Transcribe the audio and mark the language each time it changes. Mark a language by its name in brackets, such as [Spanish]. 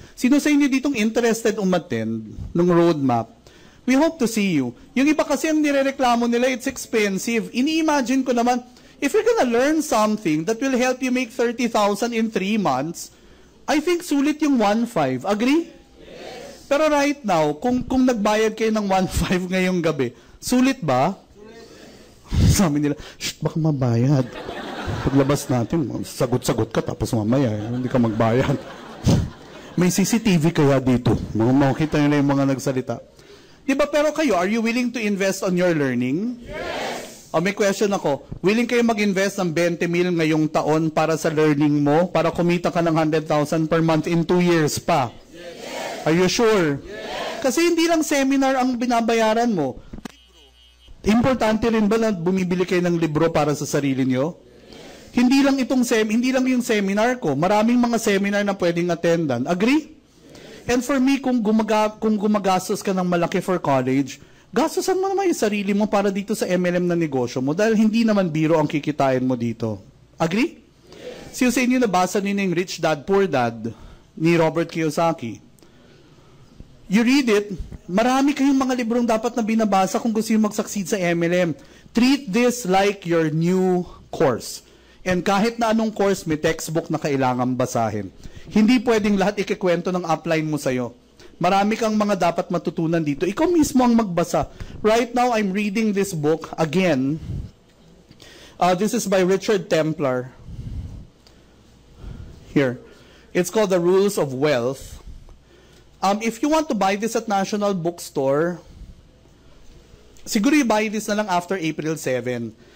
[Filipino] Sino sa inyo ditong interested umattend ng roadmap? [English] We hope to see you. [Filipino] Yung iba kasi ang nirereklamo nila, [English] it's expensive. [Filipino] Ini-imagine ko naman, [English] if you're gonna learn something that will help you make 30,000 in 3 months, I think [Filipino] sulit yung [English] 1.5. Agree? Yes. [Filipino] Pero [English] right now, [Filipino] kung nagbayad kayo ng 1.5 ngayong gabi, sulit ba? Sulit. Sabi nila, shh, baka mabayad. Paglabas natin, sagot-sagot ka, tapos mamaya, hindi ka magbayad. May CCTV kaya dito. Makita nila yung mga nagsalita. Diba, pero kayo, [English] are you willing to invest on your learning? [Filipino] Yes! O, may question ako. Willing kayo mag-invest ng 20 mil ngayong taon para sa learning mo, para kumita ka ng 100,000 [English] per month in 2 years [Filipino] pa? [English] Yes! Are you sure? Yes! [Filipino] Kasi hindi lang seminar ang binabayaran mo. Importante rin ba na bumibili kayo ng libro para sa sarili nyo? Hindi lang yung seminar ko. Maraming mga seminar na pwedeng attendan. Agree? [English] And for me, [Filipino] kung gumagastos ka ng malaki [English] for college, [Filipino] gastosan mo naman yung sarili mo para dito sa MLM na negosyo mo dahil hindi naman biro ang kikitain mo dito. Agree? Yes. Sa inyo nabasa niyo yung Rich Dad, Poor Dad ni Robert Kiyosaki. [English] You read it, [Filipino] marami kayong mga librong dapat na binabasa kung gusto yung mag-succeed sa MLM. [English] Treat this like your new course. [Filipino] And kahit na anong course, may textbook na kailangan basahin. Hindi pwedeng lahat ikikwento ng upline mo sa'yo. Marami kang mga dapat matutunan dito. Ikaw mismo ang magbasa. [English] Right now, I'm reading this book again. This is by Richard Templar. Here. It's called The Rules of Wealth. If you want to buy this at National Bookstore, [Filipino] siguro i-buy this na lang [English] after April 7.